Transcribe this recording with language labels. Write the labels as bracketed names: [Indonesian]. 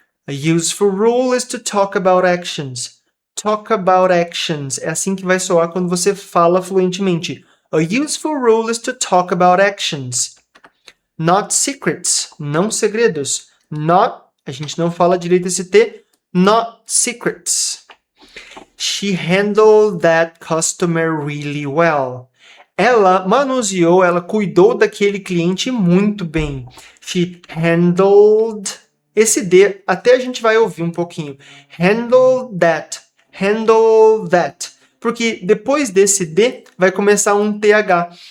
[English] A useful rule is to talk about actions. Talk about actions. [Portuguese] É assim que vai soar quando você fala fluentemente. [English] A useful rule is to talk about actions. Not secrets, [Portuguese] não segredos. [English] Not [Portuguese] A gente não fala direito esse T. [English] Not secrets. She handled that customer really well. [Portuguese] Ela manuseou, ela cuidou daquele cliente muito bem. [English] She handled. [Portuguese] Esse D até a gente vai ouvir um pouquinho. [English] Handle that. Handle that. [Portuguese] Porque depois desse D vai começar um TH.